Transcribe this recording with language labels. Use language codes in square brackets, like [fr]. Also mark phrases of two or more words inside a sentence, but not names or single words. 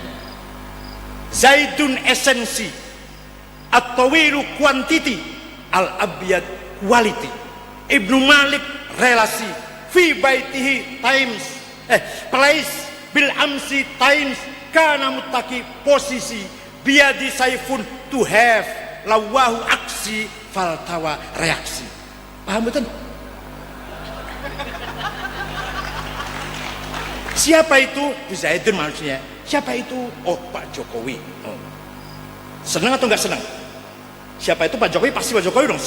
[ar] Zaidun esensi, at-tawilu quantity, al-abyad quality. [id] Ibnu Malik relasi, [ar] في بيته [en] times place, [ar] بالأمس times, كان متكئا posisi, بيده سيف [en] to have, [id] lawahu aksi faltawa reaksi. Paham betul? Siapa itu? Zaidun manusia. Siapa itu? Oh, Pak Jokowi. Oh. Senang atau enggak senang? Siapa itu Pak Jokowi? Pasti Pak Jokowi dong.